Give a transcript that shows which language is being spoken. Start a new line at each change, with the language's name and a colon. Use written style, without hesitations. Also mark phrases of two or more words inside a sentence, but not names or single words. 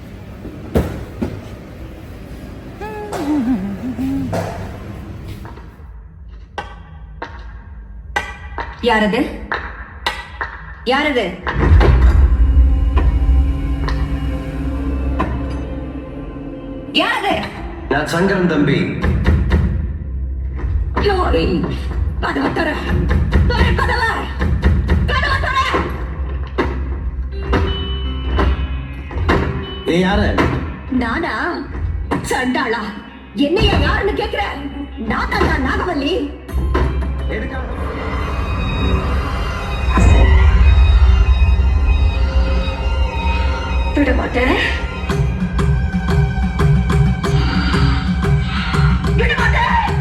Tamil: யாரது யாரது யாரது?
Malayalam: ഞാൻ ശങ്കരൻ തമ്പി.
Tamil: யோரி கதவை தர கதவை கதவை தர.
Malayalam: നീ ആര്?
Tamil: நானா சண்டாளா? என்னையா யாருன்னு கேக்குற? நான் தான் நாகவல்லி. விட மாட்டேன். விட மாட்டேன்.